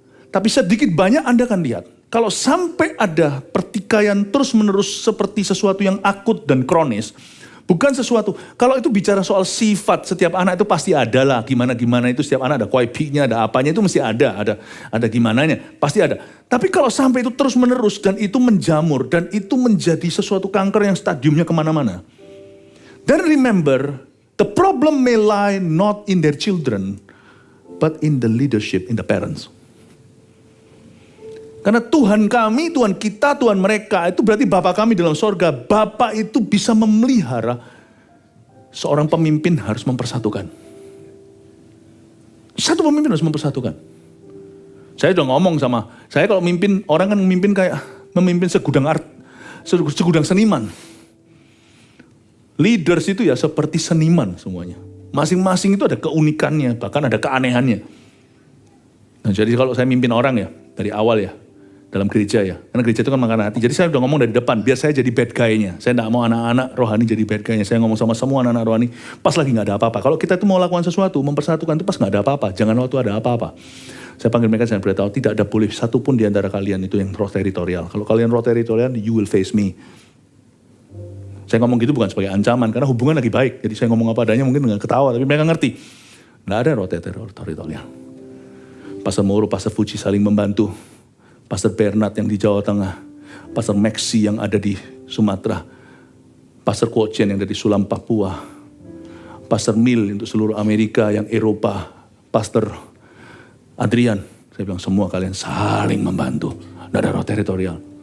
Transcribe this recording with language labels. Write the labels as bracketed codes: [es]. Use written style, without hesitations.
[id] Tapi sedikit banyak Anda akan lihat. Kalau sampai ada pertikaian terus-menerus seperti sesuatu yang akut dan kronis, bukan sesuatu, kalau itu bicara soal sifat, setiap anak itu pasti ada lah, gimana-gimana itu setiap anak ada kuaipinya, ada apanya itu mesti ada gimananya, pasti ada. Tapi kalau sampai itu terus-menerus dan itu menjamur, dan itu menjadi sesuatu kanker yang stadiumnya kemana-mana. Dan [en] remember, the problem may lie not in their children, but in the leadership, in the parents. [id] Karena Tuhan kami, Tuhan kita, Tuhan mereka, itu berarti Bapa kami dalam sorga. Bapa itu bisa memelihara, seorang pemimpin harus mempersatukan. Satu pemimpin harus mempersatukan. Saya udah ngomong sama, saya kalau mimpin, orang kan memimpin kayak memimpin segudang seniman. Leaders itu ya seperti seniman semuanya. Masing-masing itu ada keunikannya, bahkan ada keanehannya. Nah, jadi kalau saya mimpin orang ya, dari awal ya, dalam gereja ya. Karena gereja itu kan makanan hati. Jadi saya udah ngomong dari depan, biar saya jadi bad guy-nya. Saya gak mau anak-anak rohani jadi bad guy-nya. Saya ngomong sama semua anak-anak rohani, pas lagi gak ada apa-apa. Kalau kita itu mau lakukan sesuatu, mempersatukan itu pas gak ada apa-apa. Jangan waktu ada apa-apa. Saya panggil mereka, saya beritahu, tidak ada boleh satupun di antara kalian itu yang roh teritorial. Kalau kalian roh teritorial, [en] you will face me. [id] Saya ngomong gitu bukan sebagai ancaman, karena hubungan lagi baik. Jadi saya ngomong apa adanya mungkin dengan ketawa, tapi mereka ngerti. Gak ada roh teritorial. Pastor Moro, Pastor Fuji saling membantu. Pastor Bernard yang di Jawa Tengah, Pastor Maxi yang ada di Sumatera, Pastor Kochen yang ada di Sulam, Papua, Pastor Mil untuk seluruh Amerika, yang Eropa, Pastor Adrian, saya bilang semua kalian saling membantu, tidak ada roh teritorial.